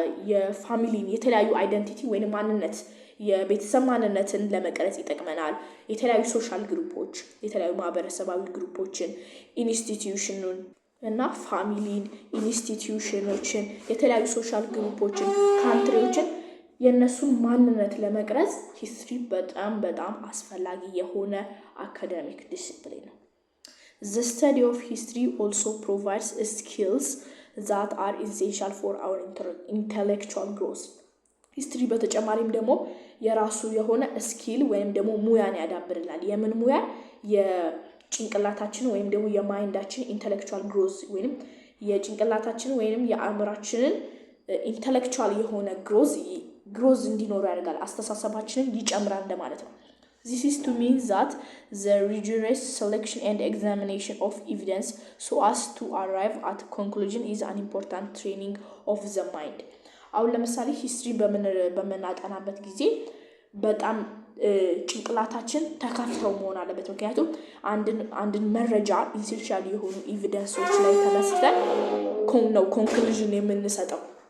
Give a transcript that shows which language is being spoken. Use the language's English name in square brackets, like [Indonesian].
[Amharic] የፋሚሊን የተለያዩ አይደንቲቲ ወይንም ማንነት የቤተሰብ ማንነትን ለመቀረጽ ይጠቅመናል። የተለያዩ ሶሻል ግሩፖች የተለያዩ ማህበረሰባዊ ግሩፖችን ኢንስቲትዩሽኑን እና ፋሚሊን ኢንስቲትዩሽኖችን የተለያዩ ሶሻል ግሩፖችን ካንትሪዎችን የነሱን ማንነት ለመቅረጽ ሂስትሪ በጣም አስፈላጊ የሆነ አካዳሚክ ዲሲፕሊን ነው። [English] The study of history also provides skills that are essential for our intellectual growth. [Amharic] ሂስትሪ በተጨማሪም ደግሞ የራሱ የሆነ ስኪል ወይም ደግሞ ሙያን ያዳብርናል። የምን ሙያ? የጭንቅላታችን ወይም ደግሞ የማይንዳችን ኢንተሌክቹዋል ግሮዝ ወይንም የጭንቅላታችን ወይንም የአእምሯችንን ኢንተሌክቹዋል የሆነ ግሮዝ እንዲኖር ያደርጋል። አስተሳሰባችንን ይጨምራል እንደማለት ነው። [English] This is to mean that the rigorous selection and examination of evidence so as to arrive at conclusion is an important training of the mind. [Amharic] አሁን ለምሳሌ ሂስትሪ በመናጠናበት ጊዜ በጣም ጭንቅላታችን ተከፍተው መሆን አለበት። ምክንያቱም አንድን መረጃ ኢንሴንሻል የሆኑ ኤቪደንሶች ላይ ተመስርተን ነው ኮንክሉዥን የምንሰጠው።